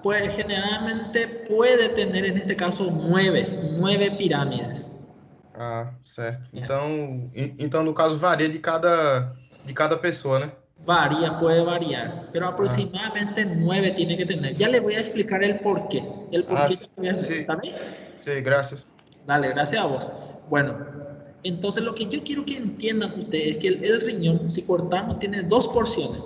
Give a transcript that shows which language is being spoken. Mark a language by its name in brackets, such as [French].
[Spanish] Pues generalmente puede tener en este caso 9 pirámides. [Portuguese] Ah, certo. Então no caso, varia de cada pessoa, né? [Spanish] Varía, puede variar, pero aproximadamente 9 tiene que tener. Ya les voy a explicar el por qué. El por qué yo voy a hacer. Sí, ¿Está bien? sí, gracias. Dale, gracias a vos. Bueno, entonces lo que yo quiero que entiendan ustedes es que el riñón, si cortamos, tiene dos porciones.